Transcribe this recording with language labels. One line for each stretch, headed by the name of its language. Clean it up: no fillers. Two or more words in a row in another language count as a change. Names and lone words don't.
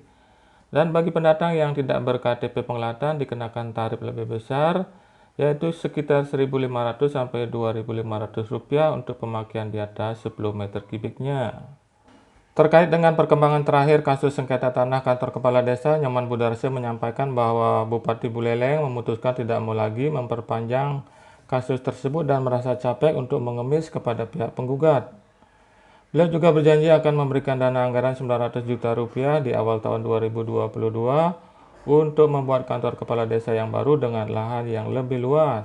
Indonesian: Dan bagi pendatang yang tidak ber-KTP Penglatan dikenakan tarif lebih besar, yaitu sekitar Rp1.500 sampai Rp2.500 untuk pemakaian di atas 10 meter kubiknya. Terkait dengan perkembangan terakhir kasus sengketa tanah kantor kepala desa, Nyoman Budarse menyampaikan bahwa Bupati Buleleng memutuskan tidak mau lagi memperpanjang kasus tersebut dan merasa capek untuk mengemis kepada pihak penggugat. Beliau juga berjanji akan memberikan dana anggaran Rp900 juta di awal tahun 2022 untuk membuat kantor kepala desa yang baru dengan lahan yang lebih luas.